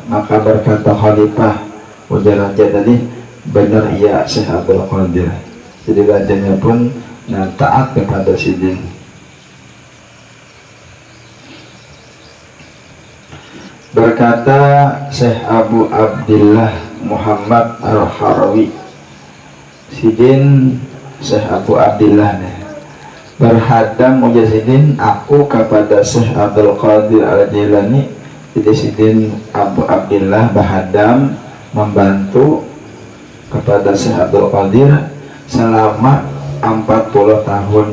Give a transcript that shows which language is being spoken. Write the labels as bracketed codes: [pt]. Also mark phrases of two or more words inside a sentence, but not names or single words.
[id] Maka berkata khalifah, ujar raja tadi, benar iya Syekh Abdul Qadir. [bjn] Jadi rajanya pun taat kepada Sidin. [id] Berkata Syekh Abu Abdillah Muhammad Al-Harawi, Sidin Syekh Abu Abdillah nih, berhadam ujar Sidin aku kepada Syekh Abdul Qadir Al-Jilani. [bjn] Jadi Sidin Abu Abdillah berhadam membantu kepada Syekh Abdul Qadir selama 40 tahun.